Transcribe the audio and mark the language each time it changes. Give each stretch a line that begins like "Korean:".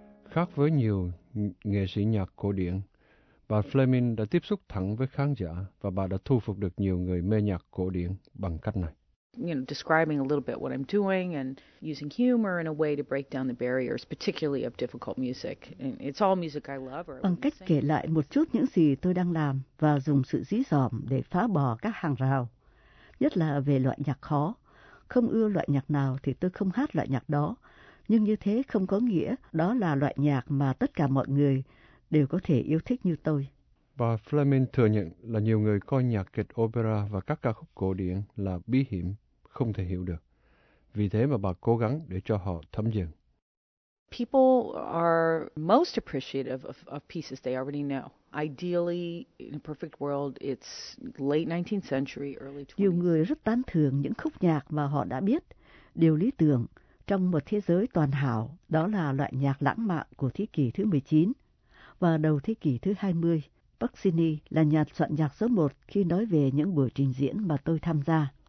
Vietnamese: Khác với nhiều nghệ sĩ nhạc cổ điển, bà Fleming đã tiếp xúc thẳng với khán giả và bà đã thu phục được nhiều người mê nhạc cổ điển bằng cách này.
English: You know, describing a little bit what I'm doing and using humor in a way to break down the barriers, particularly of difficult music. And it's all music I love.
Vietnamese: Bằng cách kể lại một chút những gì tôi đang làm và dùng sự dí dỏm để phá bỏ các hàng rào, nhất là về loại nhạc khó. Không ưa loại nhạc nào thì tôi không hát loại nhạc đó. Nhưng như thế không có nghĩa đó là loại nhạc mà tất cả mọi người đều có thể yêu thích như tôi. Bà Fleming thừa nhận là nhiều người coi nhạc kịch opera và các ca khúc cổ điển là bí hiểm, không thể hiểu được. Vì thế mà bà cố gắng để cho họ thấm dần.
English: People are most appreciative of pieces they already know. Ideally, in a perfect world, it's late 19th century, early 20th.
Vietnamese: Nhiều người rất tán thưởng những khúc nhạc mà họ đã biết. Điều lý tưởng trong một thế giới toàn hảo đó là loại nhạc lãng mạn của thế kỷ thứ 19 và đầu thế kỷ thứ 20. Puccini là nhà soạn nhạc số 1 khi nói về những buổi trình diễn mà tôi tham gia.